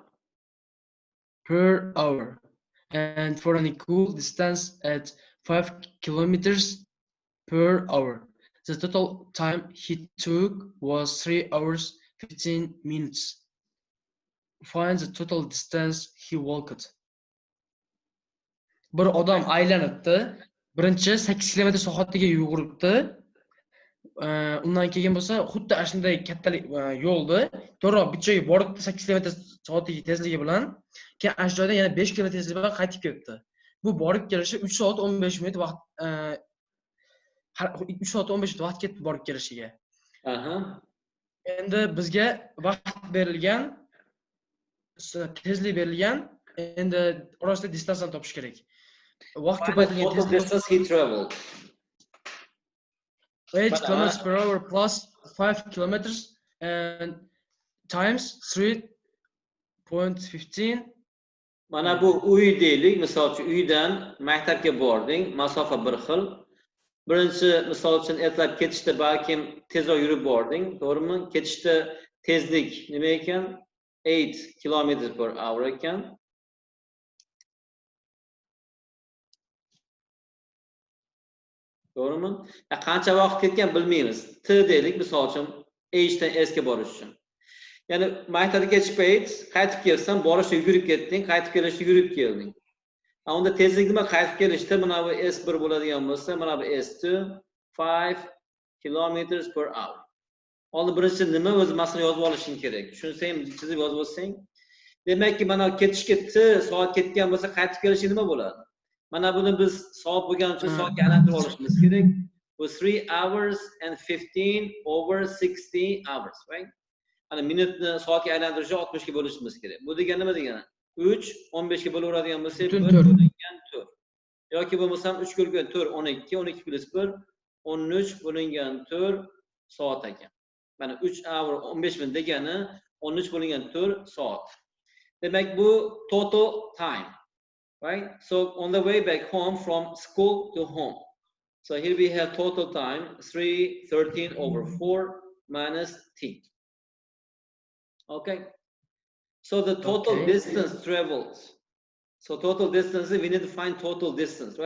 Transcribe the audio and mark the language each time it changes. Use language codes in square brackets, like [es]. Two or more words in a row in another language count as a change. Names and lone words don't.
[en] Per hour, and for an equal distance at 5 kilometers per hour. The total time he took was 3 hours 15 minutes. Find the total distance he walked. [uz] Bir odam aylanibdi. Birinchi 8 kilometr soatiga yuguribdi. Undan keyin bo'lsa, xuddi ana shunday kattalik yo'lni to'g'ri bir joyga boribdi 8 kilometr soatiga tezligi bilan. Keyin ana shu joydan yana 5 kilometr tezlik bilan qaytib kelibdi. Bu borib kelishi 3 soat 15 minut vaqt 3 soat 15 minut vaqt ketdi borib kelishiga. Endi bizga vaqt berilgan, tezlik berilgan, endi orasida distansani topish kerak. Vaqt ko'paytirilgan [en] total distance he traveled. 8 kilometers per hour plus 5 kilometers and times 3.15. [uz] Mana bu uy deylik, misol uchun uydan maktabga bording, masofa bir xil. Birinchi misol uchun ertalab ketishda balkim tezroq yurib bording, to'g'rimi? Ketishda tezlik nima ekan? [en] 8 kilometers per hour [uz] ekan. To'g'rimi? Qancha vaqt ketgan bilmaymiz. T deylik, misol uchun H'dan S'ga borish uchun. Ya'ni maktabga ketishib qaytib kelsan, borishda yugurib ketding, qaytib kelishda yurib kelding. Unda tezlik nima? Qaytib kelishda mana bu S1 bo'ladigan bo'lsa, mana bu S2 5 [en] kilometers per hour. [uz] Oldin birinchi nima o'zi masalani yozib olishing kerak. Tushunsang, chizib yozib olsang. Demakki mana ketishga T soat ketgan bo'lsa, qaytib kelishi nima bo'ladi? Mana buni biz soat bo'lgani uchun soatga aylantirib olishimiz kerak. [en] Bu 3 hours and 15 over 60 hours, right? [uz] Ana minutni soatga aylantirishni 60 ga bo'lishimiz kerak. Bu degani nima degani? 3 15 ga bo'laveradigan bo'lsa, 1 bo'lingan 4. Yoki bo'lmasam 3 bo'lingan 4 12, 12 plus 1 13 bo'lingan 4 soat ekan. Mana 3 hour 15 minut degani 13 bo'lingan 4 soat. Demak bu [en] total time. Right? So on the way back home from school to home. So here we have total time 313 over 4 minus t. Okay. So the total distance traveled. So total distance, we need to find total distance, right?